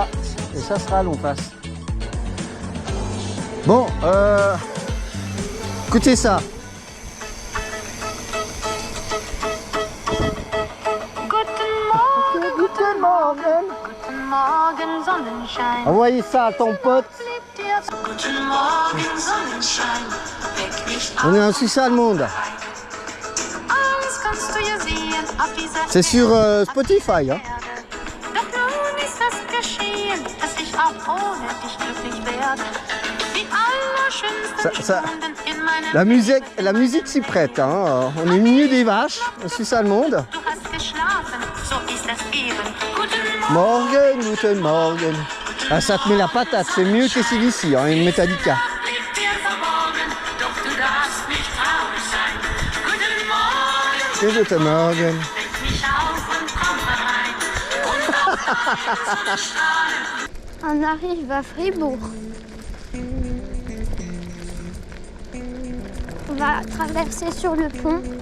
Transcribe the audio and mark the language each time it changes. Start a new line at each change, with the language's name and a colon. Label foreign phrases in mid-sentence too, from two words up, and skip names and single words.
French: Et ça sera en face. Bon, écoutez ça.
German: Guten Morgen. Guten Morgen, Sonnenschein.
French: Envoyez ça à ton pote.
German: Guten Morgen, Sonnenschein. Weck mich
French: On est
German: auf.
French: en Suisse allemande.
German: Alles kannst du ja sehen auf dieser
French: C'est sur Spotify. Hein.
German: Erde. Doch nun ist es geschehen, dass ich auch ohne dich glücklich werde. Die allerschönsten
French: Ça-
German: Stunden in meinem
French: La musique s'y prête. Hein. On est au milieu des vaches en Suisse allemande.
German: Du hast geschlafen, so ist das eben. Guten Morgen. Morgen, guten Morgen.
French: Ah, ça te met la patate, c'est mieux que CDC, hein, une Metallica.
German: Liegt dir verborgen, doch du darfst nicht traurig sein. Guten Morgen. Guten Morgen. Weck mich auf und komm herein. Und auf Sonnenstrahlen.
French: On arrive à Fribourg. On va traverser sur le pont.